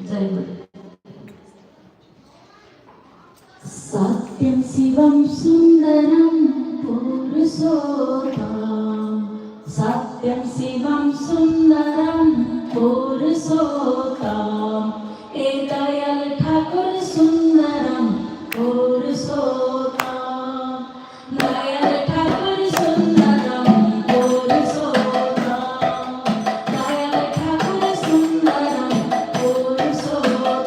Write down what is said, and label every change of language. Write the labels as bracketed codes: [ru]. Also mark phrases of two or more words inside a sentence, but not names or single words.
[hi] जय गुरु. [sa] सत्यं शिवं सुन्दरं पुरुषोत्तम. सत्यं शिवं सुन्दरं पुरुषोत्तम. [hi] ए दयाल ठाकुर सुन्दरम् पुरुषोत्तम. दयाल ठाकुर सुन्दरम् पुरुषोत्तम. दयाल ठाकुर सुन्दरम् पुरुषोत्तम.